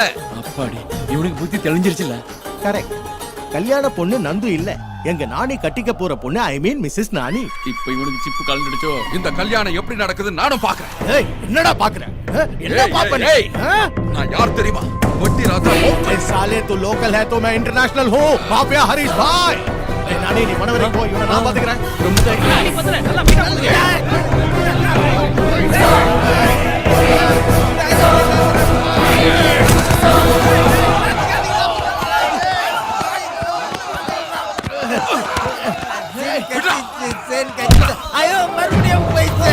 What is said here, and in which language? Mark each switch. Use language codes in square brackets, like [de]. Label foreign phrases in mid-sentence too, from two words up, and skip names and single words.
[ta] அப்பாடி, இவனுக்கு புத்தி தெளிஞ்சிருச்சுல. கரெக்ட். கல்யாண பொண்ணு நந்து இல்ல, எங்க நானி கட்டிக்க போற பொண்ணு, [en] I mean [ta] மிஸ்ஸஸ் நானி. இப்ப இவனுக்கு சிப்பு கலந்துடுச்சோ. இந்த கல்யாணம் எப்படி நடக்குது நானும் பாக்குறேன். ஏய் என்னடா பாக்குற? என்ன பாப்பனே? நான் யார் தெரியுமா? வட்டி ராஜா. [hi] ए साले तू लोकल है तो मैं इंटरनेशनल हूँ. माफिया हरीश भाई. ए नानी [ta] நீ மனவரை போ, இவனை நான் பாத்துக்கிறேன். நீ பத்தற நல்லா மீட்டா போடுங்க. ஐயோ மறுபடியும் போயிடுச்சா?